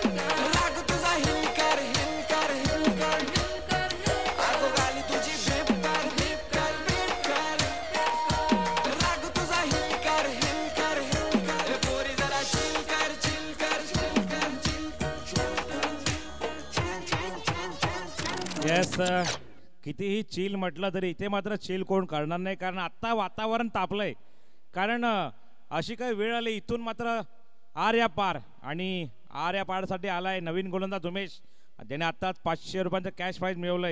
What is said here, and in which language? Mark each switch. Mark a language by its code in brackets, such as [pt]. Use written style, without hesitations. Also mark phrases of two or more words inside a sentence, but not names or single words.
[mr] कर, राग तुझा हिल कर हिल कर हिल कर हिल कर, आगो गाली तुझी बीप कर बीप कर बीप कर, राग तुझा हिल कर हिल कर हिल कर, पोरी जरा चिल कर चिल कर चिल कर चिल कर. येस, कितीही चिल म्हटलं तरी इथे मात्र चिल कोण करणार नाही, कारण आत्ता वातावरण तापलंय. कारण अशी काही वेळ आली इथून मात्र आर्या पार, आणि आर्या पारसाठी आलाय नवीन गोलंदाज उमेश, त्याने आत्ताच 500 रुपयांचं [en] cash prize [mr] मिळवलंय.